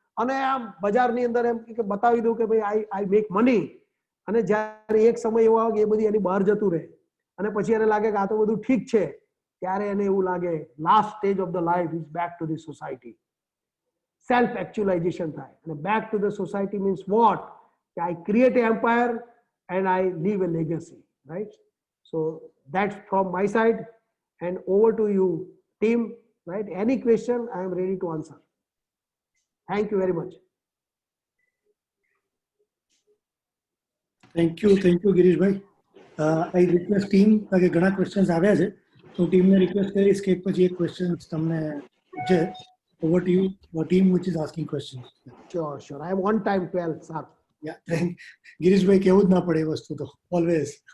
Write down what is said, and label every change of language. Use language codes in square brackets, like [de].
[gu] અને આમ બજારની અંદર એમ કે બતાવી દઉં કે ભાઈ [en] I make money, [gu] અને જ્યારે એક સમય એવો આવે કે એ બધી એની બહાર જતું રહે અને પછી એને લાગે કે આ તો બધું ઠીક છે, ત્યારે એને એવું લાગે [en] Last stage of the life is back to the society. Self actualization થાય. અને back to the society means what? કે I create empire and I leave a legacy, right? So that's from my side, and over to you, team, right? Any question, I am ready to answer. Thank you very much. Thank you, Girish bhai. I request team [gu] કે ઘણા questions આવ્યા છે, તો team ને request કરીશ કે એક પછી એક questions તમને છે. [en] Over to you, the team which is asking questions. Sure. I am on time, 12 sharp. [gu] Yeah, Girish bhai કેવું જ ના પડે એ વસ્તુ તો always.